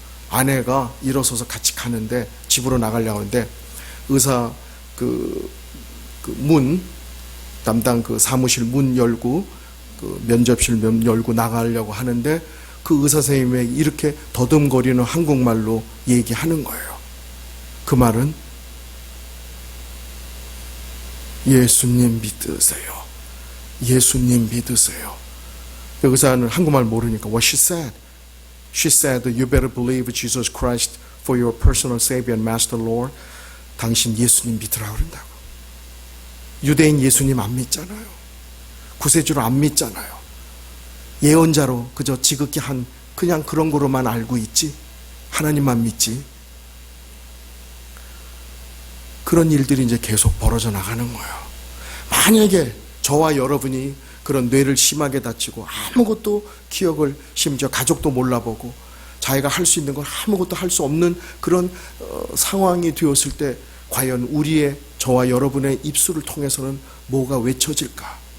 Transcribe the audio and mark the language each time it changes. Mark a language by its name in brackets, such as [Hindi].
[Korean] 아내가 일어서서 같이 가는데, 집으로 나가려고 하는데 의사 문 담당 사무실 문 열고 면접실 문 열고 나가려고 하는데, 그 의사 선생님이 이렇게 더듬거리는 한국말로 얘기하는 거예요. 그 말은 예수님 믿으세요. 예수님 믿으세요. 그 의사는 한국말 모르니까 [English] what she said. She said, you better believe Jesus Christ for your personal Savior and Master Lord. [Korean] 당신 예수님 믿으라고 그런다고. 유대인 예수님 안 믿잖아요. 구세주로 안 믿잖아요. 예언자로 그저 지극히 한 그냥 그런 거로만 알고 있지. 하나님만 믿지. 그런 일들이 이제 계속 벌어져 나가는 거예요. 만약에 저와 여러분이 그런 뇌를 심하게 다치고 아무것도 기억을 심지어 가족도 몰라보고 자기가 할 수 있는 건 아무것도 할 수 없는 그런 상황이 되었을 때 과연 우리의 저와 여러분의 입술을 통해서는 뭐가 외쳐질까?